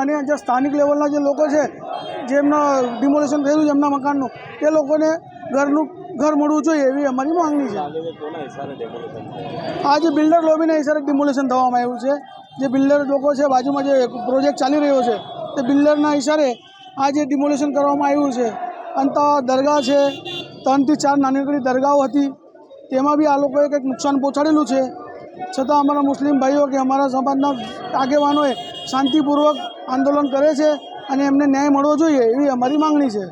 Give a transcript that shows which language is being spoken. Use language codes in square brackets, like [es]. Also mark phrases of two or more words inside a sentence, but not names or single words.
[gu] અને જે સ્થાનિક લેવલના જે લોકો છે જેમના ડિમોલેશન થયું છે એમના મકાનનું તે લોકોને ઘર મળવું જોઈએ એવી અમારી માંગણી હૈ। આજ બિલ્ડર લૉબીના હિસાબે ડિમોલેશન થવામાં આવ્યું છે। જે બિલ્ડર લોકો છે બાજુમાં જે પ્રોજેક્ટ ચાલી રહ્યો છે તે બિલ્ડરના હિસાબે આજ ડિમોલેશન કરવામાં આવ્યું છે। અંત દરગાહ હૈ, 3 થી 4 નાની દરગાહો હતી, તેમાં બી આ લોકોએ કંઈક નુકસાન પહોંચાડેલું છે। છતાં અમારા મુસ્લિમ ભાઈઓ કે અમારા સમાજના આગેવાનોએ શાંતિપૂર્વક આંદોલન કરે છે અને એમને ન્યાય મળવો જોઈએ એવી અમારી માંગણી છે।